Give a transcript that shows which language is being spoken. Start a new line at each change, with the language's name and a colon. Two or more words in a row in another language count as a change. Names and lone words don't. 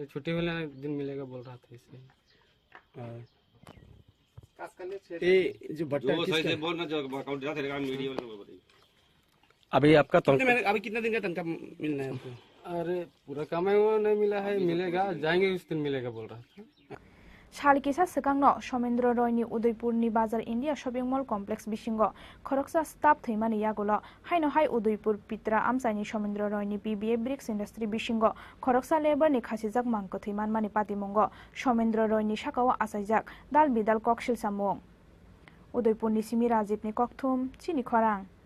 Hindi: छुट्टी वाले दिन मिलेगा बोल रहा था इसलिए। ये जो भट्टा अभी आपका अभी कितना दिन का तनख्वाह मिलना है आपको? अरे पूरा काम है वो नहीं मिला है, मिलेगा, जाएंगे उस दिन मिलेगा बोल रहा था।
Kok Borok: Shalikisa Sekangno Somendra Roy ni Udaipur ni Bazar India Shopping Mall Complex Bishingo Khoroksa Staff Thimani Yagulo Haino Hai Udaipur Pitra Amsaini Somendra Roy ni PBF Bricks Industry Bishingo Khoroksa Labor ni Khasijak Mangko Thiman Mani Patimongo Somendra Roy ni Shakawa Asajak Dal Bidal Kokshil Samung Udaipur ni Simi Rajib ni Kokthum Chini Khorang